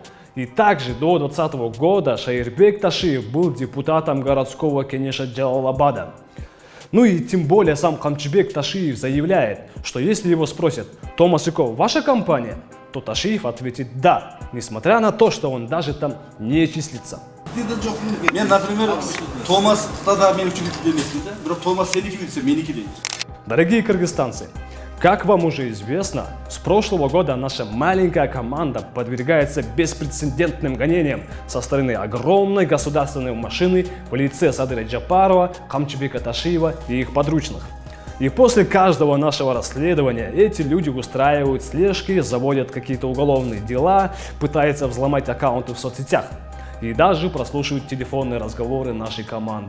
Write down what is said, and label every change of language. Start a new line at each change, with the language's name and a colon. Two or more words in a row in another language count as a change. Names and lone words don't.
Russian: И также до 2020 года Шаирбек Ташиев был депутатом городского кенеша Джалалабада. Ну и тем более сам Камчыбек Ташиев заявляет, что если его спросят: «Томас & Ко ваша компания?», то Ташиев ответит «да», несмотря на то, что он даже там не числится.
Kazakh: Мен, например, Томас тогда мен учредитель емеспін да, бірақ Томас сенікі білсе, менікі дейді.
Russian: Дорогие кыргызстанцы, как вам уже известно, с прошлого года наша маленькая команда подвергается беспрецедентным гонениям со стороны огромной государственной машины в лице Садыра Джапарова, Камчыбека Ташиева и их подручных. И после каждого нашего расследования эти люди устраивают слежки, заводят какие-то уголовные дела, пытаются взломать аккаунты в соцсетях и даже прослушивают телефонные разговоры нашей команды.